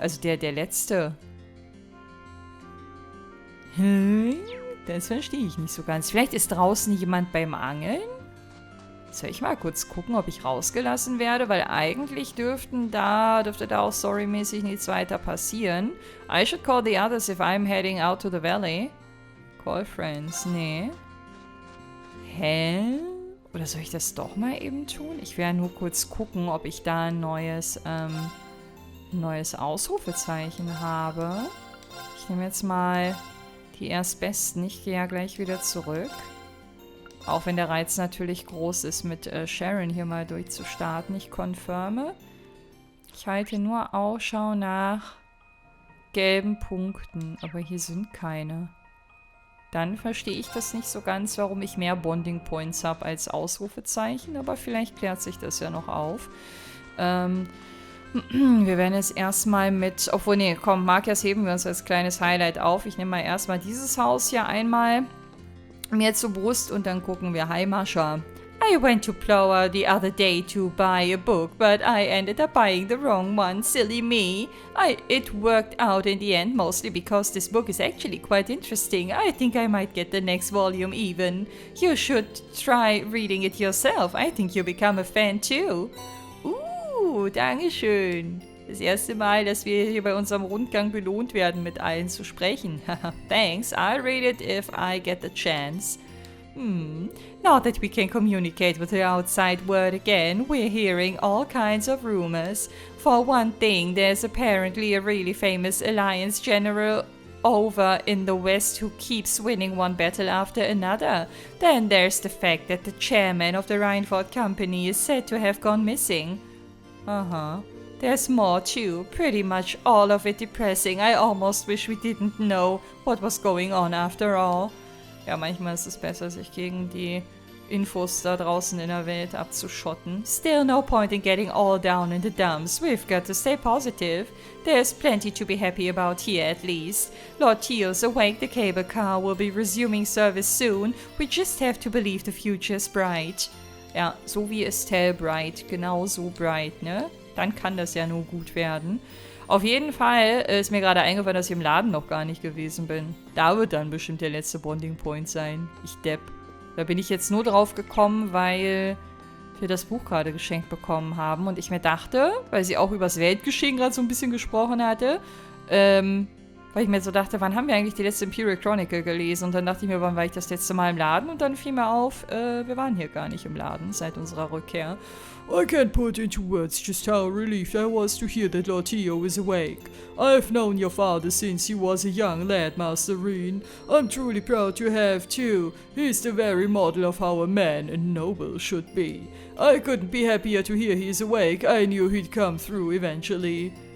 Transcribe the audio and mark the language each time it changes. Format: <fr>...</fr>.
<de>Also der letzte. Das verstehe ich nicht so ganz. Vielleicht ist draußen jemand beim Angeln? Soll ich mal kurz gucken, ob ich rausgelassen werde? Weil eigentlich dürfte da auch storymäßig nichts weiter passieren.</de> <en>I should call the others if I'm heading out to the valley. Call friends,</en> <de>nee. Hä? Oder soll ich das doch mal eben tun? Ich werde nur kurz gucken, ob ich da ein neues Ausrufezeichen habe. Ich nehme jetzt mal die Erstbesten. Ich gehe ja gleich wieder zurück. Auch wenn der Reiz natürlich groß ist, mit Sharon hier mal durchzustarten. Ich confirme. Ich halte nur Ausschau nach gelben Punkten. Aber hier sind keine. Dann verstehe ich das nicht so ganz, warum ich mehr Bonding Points habe als Ausrufezeichen. Aber vielleicht klärt sich das ja noch auf. Wir werden jetzt erstmal mit... Obwohl, nee, komm, Markers heben wir uns als kleines Highlight auf. Ich nehme mal erstmal dieses Haus hier einmal mir zur Brust und dann gucken wir.</de> <en>Hi, Mascha. I went to Plower the other day to buy a book, but I ended up buying the wrong one. Silly me. It worked out in the end, mostly because this book is actually quite interesting. I think I might get the next volume even. You should try reading it yourself. I think you'll become a fan too.</en> <de>Dankeschön. Das erste Mal, dass wir hier bei unserem Rundgang belohnt werden, mit allen zu sprechen.</de> <en>Thanks, I'll read it if I get the chance. Now that we can communicate with the outside world again, we're hearing all kinds of rumors. For one thing, there's apparently a really famous Alliance general over in the West who keeps winning one battle after another. Then there's the fact that the chairman of the Reinford Company is said to have gone missing. There's more too, pretty much all of it depressing. I almost wish we didn't know what was going on after all.</en> <de>Ja, manchmal ist es besser, sich gegen die Infos da draußen in der Welt abzuschotten.</de> <en>Still no point in getting all down in the dumps. We've got to stay positive. There's plenty to be happy about here at least. Lord Teal's awake, the cable car will be resuming service soon. We just have to believe the future's bright.</en> <de>Ja, so wie Estelle bright, genau so bright, ne? Dann kann das ja nur gut werden. Auf jeden Fall ist mir gerade eingefallen, dass ich im Laden noch gar nicht gewesen bin. Da wird dann bestimmt der letzte Bonding Point sein. Ich depp. Da bin ich jetzt nur drauf gekommen, weil wir das Buch gerade geschenkt bekommen haben. Und ich mir dachte, weil sie auch übers Weltgeschehen gerade so ein bisschen gesprochen hatte, weil ich mir so dachte, wann haben wir eigentlich die letzte Imperial Chronicle gelesen? Und dann dachte ich mir, wann war ich das letzte Mal im Laden? Und dann fiel mir auf, wir waren hier gar nicht im Laden seit unserer Rückkehr.</de> <en>I can't put into words just how relieved I was to hear that Lord Tio is awake. I've known your father since he was a young lad, Master Reen. I'm truly proud to have too. He's the very model of how a man and noble should be. I couldn't be happier to hear he's awake. I knew he'd come through eventually.</en>